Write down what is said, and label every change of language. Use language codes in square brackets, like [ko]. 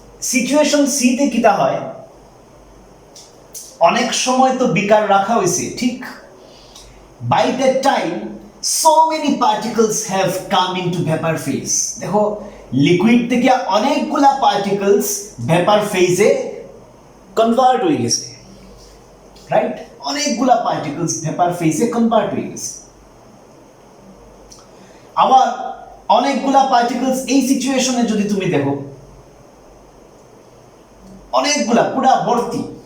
[bn] Situation C তে কিটা হয়, অনেক সময় তো বিকার রাখা হয়েছে, ঠিক? [en] By that time so many particles have come into vapor phase. [bn] দেখো লিকুইড থেকে অনেকগুলা পার্টিকেলস ভেপার ফেজে কনভার্ট হয়ে গেছে, রাইট? অনেকগুলা পার্টিকেলস ভেপার ফেজে কনভার্ট হয়ে গেছে। আবার অনেকগুলা পার্টিকেলস এই সিচুয়েশনে যদি তুমি দেখো, অনেকগুলা পুরা ভর্তি।